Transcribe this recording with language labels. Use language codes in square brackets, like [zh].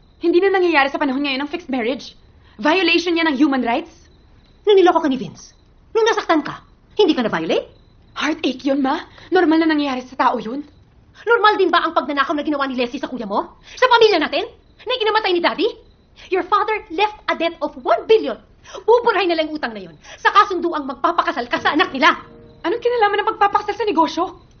[tl] Hindi na nangyayari sa panahon ngayon ng fixed marriage. [en] Violation [tl] yan ng [en] human rights. [tl] Nung niloko ka ni Vince, nung nasaktan ka, hindi ka na-violate? Heartache yun, ma. Normal na nangyayari sa tao yun. Normal din ba ang pagnanakaw na ginawa ni Leslie sa kuya mo? Sa pamilya natin? Na ikinamatay ni Daddy? [en] Your father left a debt of 1 billion. [tl] Pupurahin na lang utang na yun sa kasunduang magpapakasal ka sa anak nila. Anong kinalaman ng pagpapakasal sa negosyo?